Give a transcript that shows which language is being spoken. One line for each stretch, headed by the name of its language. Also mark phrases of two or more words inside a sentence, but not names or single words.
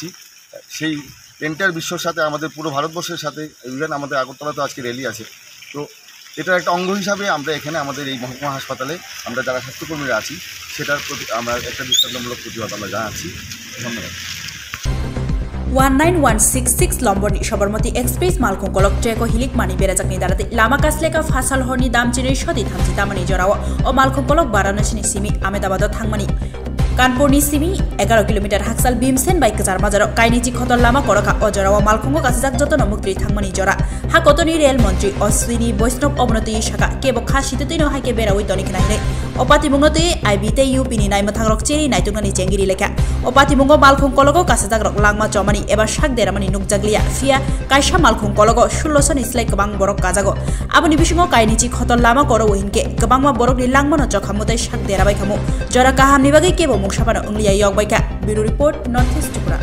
Bangla: সেই এন্টায়ার বিশ্বর সাথে, আমাদের পুরো ভারতবর্ষের সাথে, ইভেন আমাদের আগরতলাতেও আজকে র্যালি আছে, তো এটার একটা অঙ্গ হিসাবে আমরা এখানে আমাদের এই মহকুমা হাসপাতালে আমরা যারা স্বাস্থ্যকর্মীরা আছি সেটার প্রতি আমরা একটা দৃষ্টান্তমূলক প্রতিবাদ আমরা জানাচ্ছি। ধন্যবাদ।
Kok Borok: 19166 लम्बरनि सबरमती एक्सप्रेस मालखं कलक ट्रेको हिलिक मानि बेराजाकनि दाराते लामा कासलेका फासाल हरनि दामचिनै सदि थामजि तामानि जराव ओ मालखं कलक वाराणसीनि सिमी आहमेदाबाद थांमानि कानपुरनि सिमी 11 किलोमीटर हाकसाल भीमसेन बाइक जार बाजार काइनिची खतर लामा करका अजराव मालखंगो कासिजाक जतन मुक्ति थांमानि जरा हाकतनि रेल मंत्री अश्विनी वैष्णव अवनति शाखा केबो खासितैनो हाइके बेरावै तनिक नाहिने अपातिमुंगते आइबिते यूपीनि नाइमा थांग्रक चेरि नाइतुंगानि चेंगिरि लेखा अपातिमुंगो मालखं कलगो कासिजाक लांगमा चमानि एबा शाक देरामानि नुकजागलिया फिया काइसा मालखं कलगो 16 नि स्लाइ गोबां बरक काजागो आबनि बिसिङो काइनिची खतर लामा करो हिनके गोबांमा बरकनि लांगमानो चखामुतै शाक देराबाय खामु जरा काहामनि बागै केबो मुंगसापानो उंगलिया यगबायका
English: bureau report
Kok Borok: नॉर्थ ईस्ट त्रिपुरा।